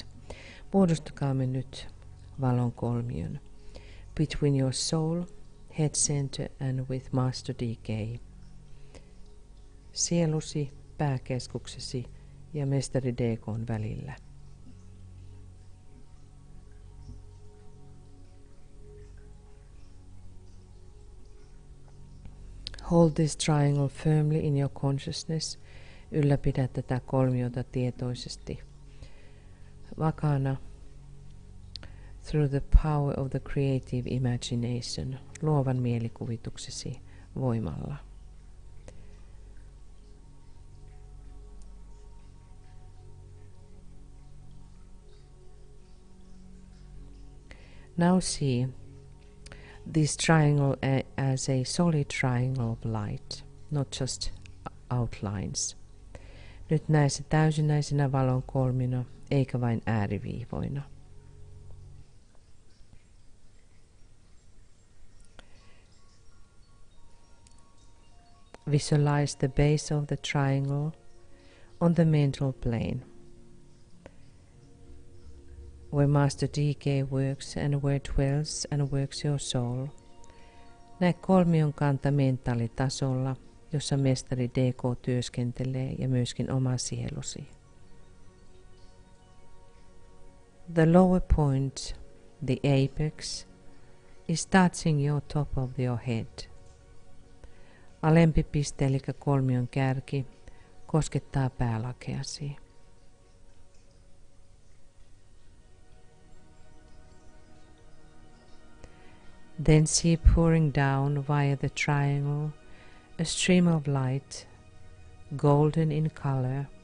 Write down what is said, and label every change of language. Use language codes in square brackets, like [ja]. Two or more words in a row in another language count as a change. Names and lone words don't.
[fi] Muodostakaamme nyt valon kolmion. [en] Between your soul, head center and with Master DK. [fi] Sielusi, pääkeskuksesi ja Mestari DK:n välillä. [en] Hold this triangle firmly in your consciousness. [fi] Ylläpidä tätä kolmiota tietoisesti vakaana [en] through the power of the creative imagination, [fi] luovan mielikuvituksesi voimalla. [en] Now see this triangle as a solid triangle of light, not just outlines. [fi] Nyt näe se täysinäisenä valon kolmina, eikä vain ääriviivoina. [en] Visualize the base of the triangle on the mental plane, where Master DK works and where dwells and works your soul. [fi] Näe kolmion kanta mentaalitasolla, jossa mestari DK työskentelee ja myöskin oma sielusi. [en] The lower point, the apex, is touching your top of your head. [fi] Alempi piste eli kolmion kärki koskettaa päälakeasi. [en] Then see pouring down via the triangle a stream of light, golden in color.